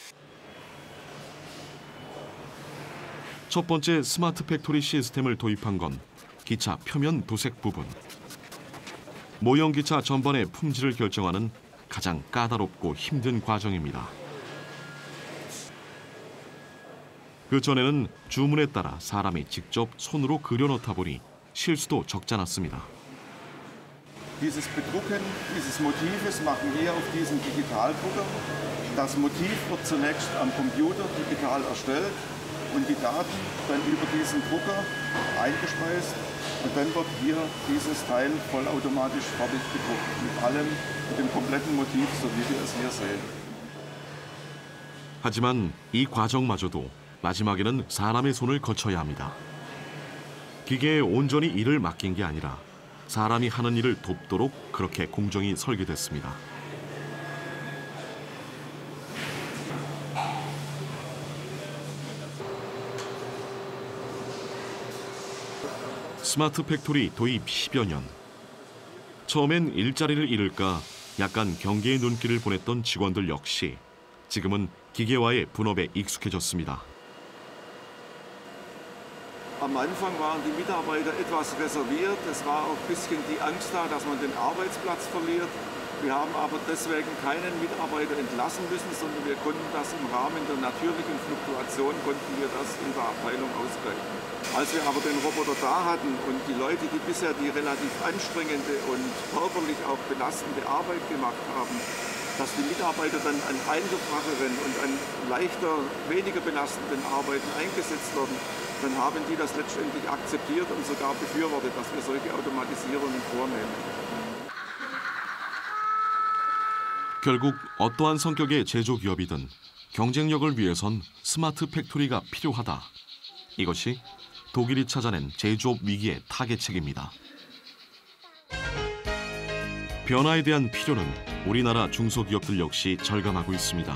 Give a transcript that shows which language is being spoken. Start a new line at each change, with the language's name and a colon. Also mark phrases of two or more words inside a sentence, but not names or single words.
Korean: 첫 번째 스마트 팩토리 시스템을 도입한 건 기차 표면 도색 부분. 모형 기차 전반의 품질을 결정하는 가장 까다롭고 힘든 과정입니다. 그 전에는 주문에 따라 사람이 직접 손으로 그려넣다 보니 실수도 적지 않았습니다.
German: Dieses Bedrucken dieses Motives machen wir auf diesem Digitaldrucker. Das Motiv wird zunächst am Computer digital erstellt und die Daten dann über diesen Drucker eingespeist. Und dann wird hier dieses Teil vollautomatisch fertig gedruckt, mit dem kompletten Motiv, so wie wir es hier sehen.
Korean: 하지만 이 과정마저도 마지막에는 사람의 손을 거쳐야 합니다. 기계에 온전히 일을 맡긴 게 아니라 사람이 하는 일을 돕도록 그렇게 공정이 설계됐습니다. 스마트 팩토리 도입 10여 년. 처음엔 일자리를 잃을까 약간 경계의 눈길을 보냈던 직원들 역시 지금은 기계와의 분업에 익숙해졌습니다.
German: Am Anfang waren die Mitarbeiter etwas reserviert. Es war auch ein bisschen die Angst da, dass man den Arbeitsplatz verliert. Wir haben aber deswegen keinen Mitarbeiter entlassen müssen, sondern wir konnten das im Rahmen der natürlichen Fluktuation in der Abteilung ausgleichen. Als wir aber den Roboter da hatten und die Leute, die bisher die relativ anstrengende und körperlich auch belastende Arbeit gemacht haben, dass die Mitarbeiter dann an einfacheren und an leichter, weniger belastenden Arbeiten eingesetzt werden, dann haben die das letztendlich akzeptiert und sogar befürwortet, dass wir solche Automatisierungen vornehmen.
Korean: 결국 어떠한 성격의 제조기업이든 경쟁력을 위해선 스마트 팩토리가 필요하다. 이것이 독일이 찾아낸 제조업 위기의 타겟책입니다. 변화에 대한 필요는 우리나라 중소기업들 역시 절감하고 있습니다.